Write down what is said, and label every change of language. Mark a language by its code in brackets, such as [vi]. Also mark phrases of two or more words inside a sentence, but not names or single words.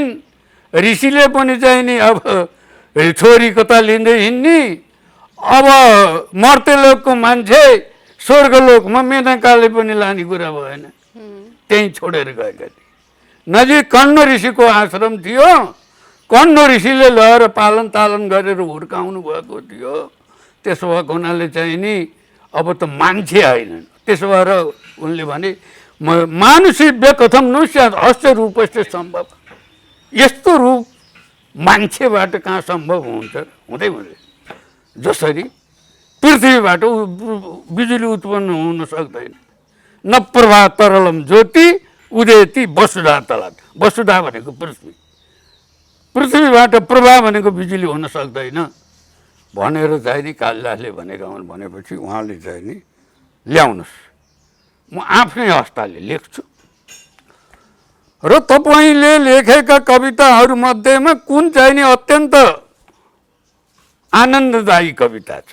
[ne] ऋषिले पनि चाहिँ नि अब छोरी कता लिँदै हिँड्ने, अब मर्त्यलोकको मान्छे स्वर्गलोकमा मेनकाले पनि लाने कुरा भएन, त्यहीँ छोडेर गएका थिए। नजिक कण्व ऋषिको आश्रम थियो, कण्व ऋषिले लगेर पालन तालन गरेर हुर्काउनु भएको थियो। त्यसो भएको हुनाले चाहिँ नि अब त मान्छे होइन। त्यसो भएर उनले भने [sa] मानुषी कथम नु स्यात् अस्य रूपस्य सम्भव, [ne] यस्तो रूप मान्छेबाट कहाँ सम्भव हुन्छ, हुँदै हुँदैन। जसरी पृथ्वीबाट बिजुली उत्पन्न हुन सक्दैन, [sa] न प्रभा तरलम ज्योति उदेति वसुधा तलात। [ne] वसुधा भनेको पृथ्वी, पृथ्वीबाट प्रभा भनेको बिजुली हुन सक्दैन भनेर चाहिँ नि कालिदासले भनेका हुन्। भनेपछि उहाँले चाहिँ नि ल्याउनुहोस्, म आफ्नै हस्ताले लेख्छु र तपाईँले लेखेका कविताहरूमध्येमा कुन चाहिँ नि अत्यन्त आनन्ददायी कविता छ